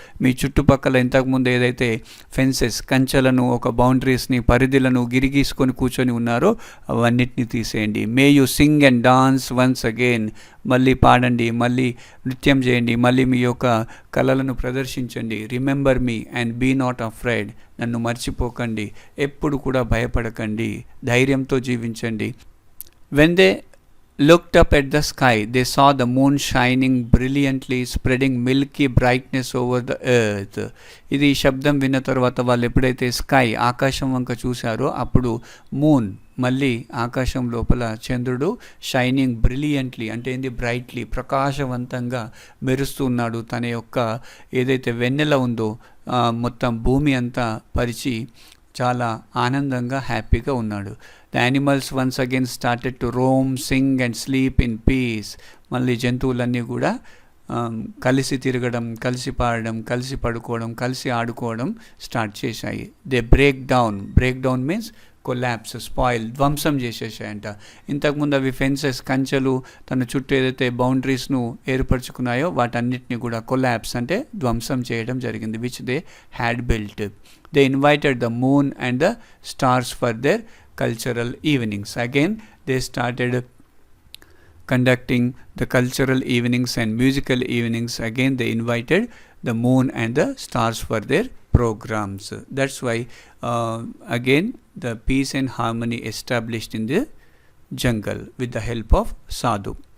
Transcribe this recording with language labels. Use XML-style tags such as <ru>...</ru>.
<te>మీ చుట్టుపక్కల ఇంతకుముందు ఏదైతే ఫెన్సెస్, కంచెలను, ఒక బౌండరీస్ని, పరిధిలను గిరిగీసుకొని కూర్చొని ఉన్నారో అవన్నిటిని తీసేయండి.</te> <en>May you sing and dance once again.</en> <te>మళ్ళీ పాడండి, మళ్ళీ నృత్యం చేయండి, మళ్ళీ మీ యొక్క కళలను ప్రదర్శించండి.</te> <en>Remember me and be not afraid.</en> <te>నన్ను మర్చిపోకండి, ఎప్పుడు కూడా భయపడకండి, ధైర్యంతో జీవించండి.</te> <en>When they looked up at the sky, they saw the moon shining brilliantly, spreading milky brightness over the earth.</en> <te>ఇది శబ్దం విన్న తర్వాత వాళ్ళు ఎప్పుడైతే స్కై, ఆకాశం వంక చూశారో అప్పుడు మళ్ళీ ఆకాశం లోపల చంద్రుడు షైనింగ్ బ్రిలియంట్లీ అంటే ఏంది బ్రైట్లీ ప్రకాశవంతంగా మెరుస్తున్నాడు. తన యొక్క ఏదైతే వెన్నెల ఉందో మొత్తం భూమి అంతా పరిచి చాలా ఆనందంగా హ్యాపీగా ఉన్నాడు.</te> <en>The animals once again started to roam, sing and sleep in peace.</en> <te>మళ్ళీ జంతువులన్నీ కూడా కలిసి తిరగడం, కలిసి పాడడం, కలిసి పడుకోవడం, కలిసి ఆడుకోవడం స్టార్ట్ చేశాయి.</te> <en>they break down means collapse, spoil,</en> <te>ధ్వంసం చేసేసాయంట. ఇంతకుముందు అవి ఫెన్సెస్, కంచెలు తన చుట్టూ ఏదైతే బౌండరీస్ను ఏర్పరచుకున్నాయో వాటన్నిటిని కూడా కొలాప్స్ అంటే ధ్వంసం చేయడం జరిగింది.</te> <en>Which they had built. They invited the moon and the stars for their cultural evenings. Again they started conducting the cultural evenings and musical evenings. Again they invited the moon and the stars for their programs. That's why again the peace and harmony established in the jungle with the help of sadhu.</en>